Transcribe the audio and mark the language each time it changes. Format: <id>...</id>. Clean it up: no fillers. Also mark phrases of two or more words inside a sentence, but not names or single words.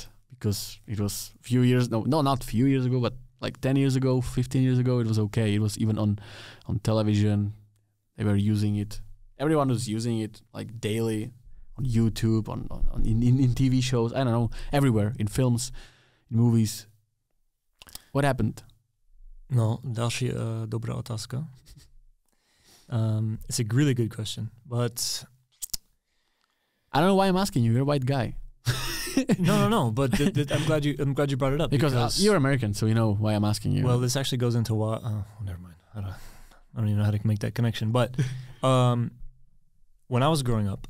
<en>Because it was not few years ago, but like 10 years ago, 15 years ago, it was okay. It was even on television. They were using it. Everyone was using it like daily. On YouTube, in TV shows, I don't know, everywhere, in films, in movies. What happened?</en> <cs>No, další dobrá otázka.</cs> <en>It's a really good question, but I don't know why I'm asking you. You're a white guy. No. But I'm glad you brought it up because you're American, so you know why I'm asking you. Well, this actually goes into why. Never mind. I don't even know how to make that connection. But when I was growing up.</en>